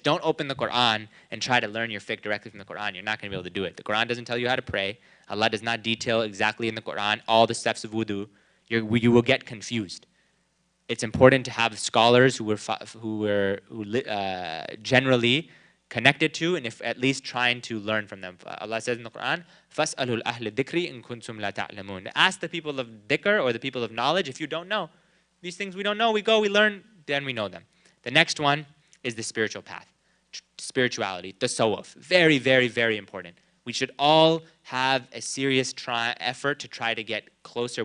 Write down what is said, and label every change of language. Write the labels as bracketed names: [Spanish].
[English] Don't open the Quran and try to learn your fiqh directly from the Quran. You're not going to be able to do it. The Quran doesn't tell you how to pray. Allah does not detail exactly in the Quran all the steps of wudu. You will get confused. It's important to have scholars who were generally connected to, and if at least trying to learn from them. Allah says in the Quran, [Arabic] فَاسْأَلُوا الْأَهْلِ الذِّكْرِ إِن كُنتُمْ لَا تَعْلَمُونَ. [English] Ask the people of dhikr, or the people of knowledge, if you don't know. These things we don't know, we learn, then we know them. The next one is the spiritual path, spirituality, tasawwuf. Very, very, very important. We should all have a serious effort to try to get closer.